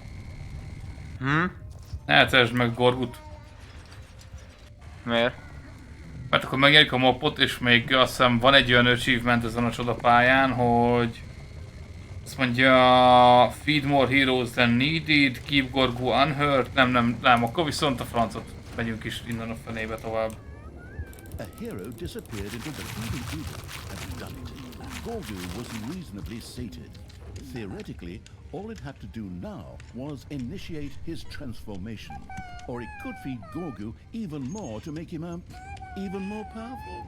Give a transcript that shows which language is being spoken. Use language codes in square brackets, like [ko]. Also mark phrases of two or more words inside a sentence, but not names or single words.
[hu] Ne etesd meg Gorgut. Miért? Mert akkor megnyerik a mapot, és még azt hiszem van egy olyan achievement ezen a csodapályán, hogy azt mondja [en] feed more heroes than needed, keep Gorgu unhurt, [hu] nem, akkor viszont a francot megyünk is innen a fenébe tovább. [en] A hero disappeared into the hidden evil and done it. Gorgu was reasonably sated. Theoretically, all it had to do now was initiate his transformation. Or it could feed Gorgu even more to make him, even more powerful.